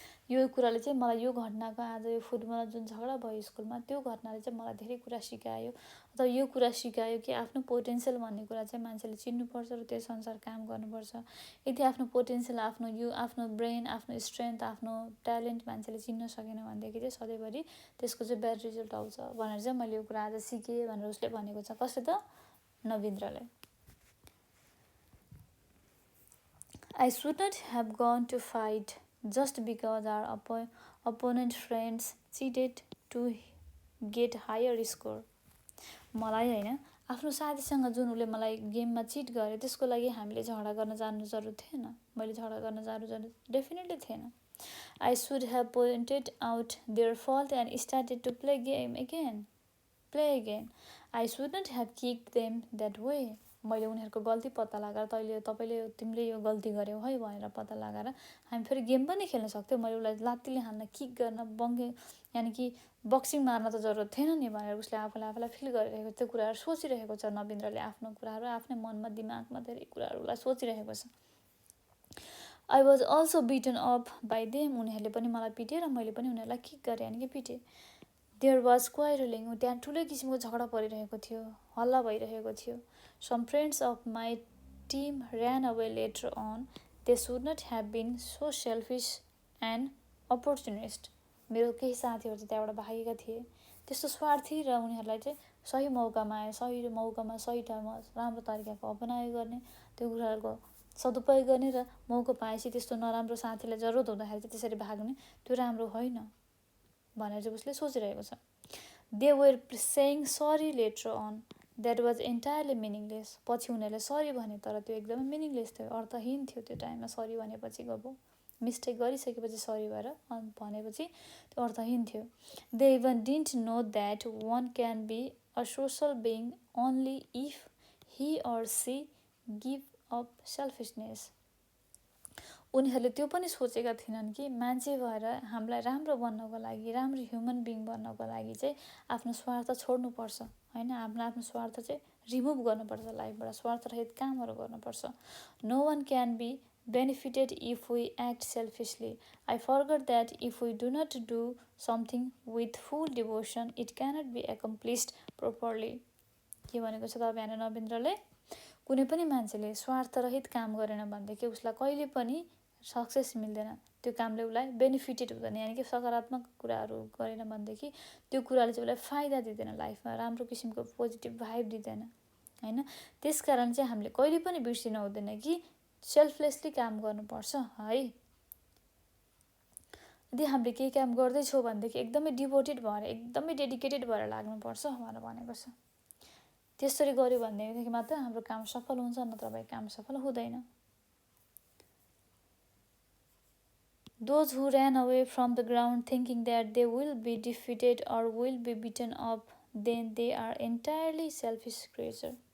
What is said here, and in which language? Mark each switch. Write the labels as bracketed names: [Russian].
[Nepali] यो कुराले चाहिँ मलाई यो घटनाको आज यो फुटबलमा जुन झगडा भयो स्कुलमा, त्यो घटनाले चाहिँ मलाई धेरै कुरा सिकायो, अथवा यो कुरा सिकायो कि आफ्नो पोटेन्सियल भन्ने कुरा चाहिँ मान्छेले चिन्नुपर्छ र त्यस अनुसार काम गर्नुपर्छ। यदि आफ्नो पोटेन्सियल, आफ्नो ब्रेन, आफ्नो स्ट्रेन्थ, आफ्नो ट्यालेन्ट मान्छेले चिन्न सकेन भनेदेखि चाहिँ सधैँभरि त्यसको चाहिँ ब्याड रिजल्ट आउँछ भनेर चाहिँ मैले यो कुरा आज सिकेँ भनेर उसले भनेको छ। कसले त? नवीन्द्रले। [English] I should not have gone to fight just because our opponent friends cheated to get higher score. [Nepali] मलाई होइन, आफ्नो साथीसँग जुन उसले मलाई गेममा चिट गर्यो त्यसको लागि हामीले झगडा गर्न जानु जरुरत थिएन, मैले झगडा गर्न जानु जरुरत डेफिनेटली थिएन। [English] I should have pointed out their fault and started to play again. I should not have kicked them that way. [Nepali] मैले उनीहरूको गल्ती पत्ता लगाएर तिमीले यो गल्ती गर्यौ है भनेर पत्ता लगाएर हामी फेरि गेम पनि खेल्न सक्थ्यौँ। मैले उसलाई लात्तीले हान्न, किक गर्न, यानि कि बक्सिङ मार्न त जरुरत थिएन नि भनेर उसले आफूलाई फिल गरिरहेको, त्यो कुराहरू सोचिरहेको छ। नवीन्द्रले आफ्नो कुराहरू आफ्नै मनमा दिमागमा धेरै कुराहरूलाई सोचिरहेको छ। [English] I was also beaten up by them. [Nepali] उनीहरूले पनि मलाई पिटे र मैले पनि उनीहरूलाई किक गरेँ, यानि कि पिटे। [English] There was quarreling. [Nepali] त्यहाँ ठुलै किसिमको झगडा परिरहेको थियो, हल्ला भइरहेको थियो। [English] Some friends of my team ran away later on. They should not have been so selfish and opportunist. [Nepali] मेरो केही साथीहरू चाहिँ त्यहाँबाट भागेका थिए, त्यस्तो स्वार्थी र उनीहरूलाई चाहिँ सही मौकामा सही ठाउँमा राम्रो तरिकाको अपनायो गर्ने, त्यो कुराहरूको सदुपयोग गर्ने र मौका पाएपछि त्यस्तो नराम्रो साथीलाई जरुरत हुँदाखेरि चाहिँ त्यसरी भाग्ने, त्यो राम्रो होइन भनेर चाहिँ उसले सोचिरहेको छ। [English] They were saying sorry later on. That was entirely meaningless. [Nepali] पछि उनीहरूले सरी भने तर त्यो एकदमै मिनिङलेस थियो, अर्थहीन थियो। त्यो टाइममा सरी भनेपछि मिस्टेक गरिसकेपछि सरी भएर भनेपछि त्यो अर्थहीन थियो। [English] They even didn't know that one can be a social being only if he or she give up selfishness. [Nepali] उनीहरूले त्यो पनि सोचेका थिएनन् कि मान्छे भएर हामीलाई राम्रो बन्नको लागि, राम्रो ह्युमन बिङ बन्नको लागि चाहिँ आफ्नो स्वार्थ छोड्नुपर्छ हैन। आफ्नो स्वार्थ चाहिँ रिमुभ गर्नुपर्छ लाइफबाट, स्वार्थरहित कामहरू गर्नुपर्छ। [English] No one can be benefited if we act selfishly. I forgot that if we do not do something with full devotion, it cannot be accomplished properly. [Nepali] के भनेको छ त बिहान नवीन्द्रले? कुनै पनि मान्छेले स्वार्थरहित काम गरेन भनेदेखि उसलाई कहिले पनि सक्सेस मिल्दैन, त्यो कामले उसलाई बेनिफिटेड हुँदैन, यानि कि सकारात्मक कुराहरू गरेन भनेदेखि त्यो कुराले चाहिँ उसलाई फाइदा दिँदैन, लाइफमा राम्रो किसिमको पोजिटिभ भाइब दिँदैन हैन। त्यसकारण चाहिँ हामीले कहिले पनि बिर्सिनु हुँदैन कि सेल्फलेसली काम गर्नुपर्छ है। यदि हामीले केही काम गर्दैछौँ भनेदेखि एकदमै डिभोटेड भएर, एकदमै डेडिकेटेड भएर लाग्नुपर्छ भनेर भनेको छ। त्यसरी गर्यो भनेदेखि मात्र हाम्रो काम सफल हुन्छ, नत्र भए काम सफल हुँदैन। [English] Those who ran away from the ground thinking that they will be defeated or will be beaten up, then they are entirely selfish creature.